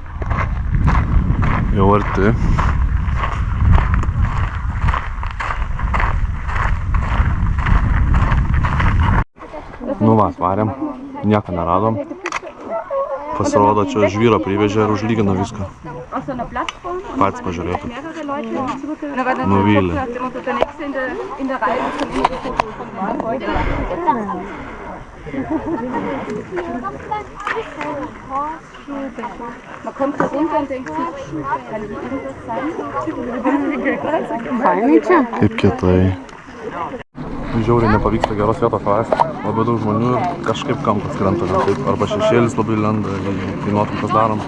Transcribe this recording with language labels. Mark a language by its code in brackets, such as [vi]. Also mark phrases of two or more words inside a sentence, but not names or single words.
[lt] Jau arti. Nu va, atvarėm. Nieko neradom. Pasirodo, čia žvyro privežė ir užlygino viską. Pats pažiūrėtų. Nuvylė. [de] Man kommt da runter und denkt sich, kann die irgendwas sein? [lt] Fainai čia. Kaip kietai. Žiauriai nepavyksta geros vietos rasti. Labai daug žmonių ir kažkaip kampas krenta. Arba šešėlis labai lenda, kai nuotraukas darom.